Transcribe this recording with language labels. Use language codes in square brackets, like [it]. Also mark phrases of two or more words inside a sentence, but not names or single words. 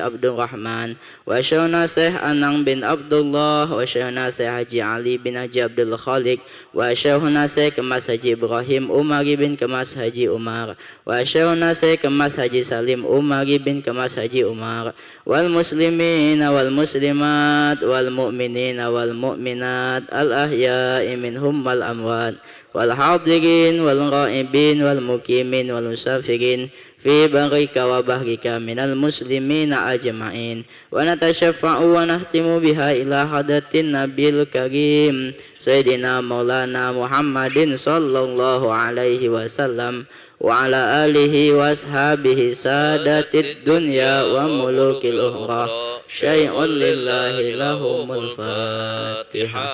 [ar] Abdul Rahman وشيخنا Anang bin Abdullah وشيخنا Haji Ali bin Haji Abdul Khaliq wa Syekhuna Kemas Haji Ibrahim Umari bin Kemas Haji Umar وشيخنا Kemas Haji Salim Umari bin Kemas Haji Umar والمسلمين والمسلمات والمؤمنين والمؤمنات الأحياء منهم والأموات وال الحاضرين والغائبين والمقيمين والمسافرين في برك وبحرك من المسلمين أجمعين ونتشفع ونختم بها إلى حضرة النبي الكريم سيدنا مولانا محمد صلى الله عليه وسلم وعلى آله وأصحابه سادة الدنيا وملوك الأخرى شيء لله لهم الفاتحة.